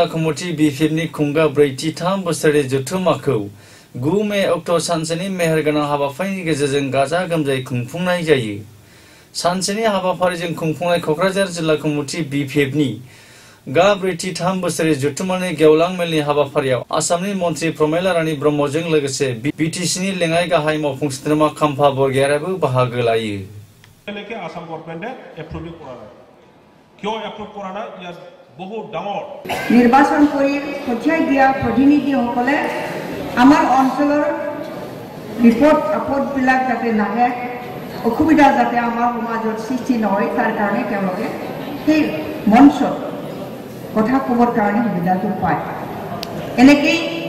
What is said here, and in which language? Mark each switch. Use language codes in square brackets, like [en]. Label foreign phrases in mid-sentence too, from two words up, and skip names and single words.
[brx] कमिटि BPF नि खुंगा ब्रैथि 3 बोसोरारि जथुम्माखौ 9 मे अक्ट' सानसेनि मेहेरगोनां हाबाफारिनि गेजेरजों गाजा गोमजायै खुंफुंनाय जायो सानसेनि हाबाफारिजों खुंफुंनाय कक्राझार जिल्ला कमिटि BPF नि ब्रैथि 3 बोसोरारि जथुम्मानि गेवलां मेलनि हाबाफारियाव आसामनि मन्त्रि प्रमेला रानी ब्रह्मजों लोगोसे BTC नि लेङाइ गाहाय मावफुं सोद्रोमा खाम्फा बरगयारियाबो बाहागो लायो [as] লেকে আসাম গভৰ্নমেণ্টে এপ্ৰুভ কৰা নাই কিয় এপ্ৰুভ কৰা নাই ইয়াৰ বহুত ডাঙৰ নিৰ্বাচন কৰি পঠিয়াই দিয়া প্ৰতিনিধিসকলে আমাৰ অঞ্চলৰ ৰিপৰ্ট আপডবিলাক যাতে নাহে অসুবিধা যাতে আমাৰ সমাজত সৃষ্টি নহয় তাৰ কাৰণে তেওঁলোকে সেই মঞ্চত কথা ক'বৰ কাৰণে সুবিধাটো পায় এনেকৈ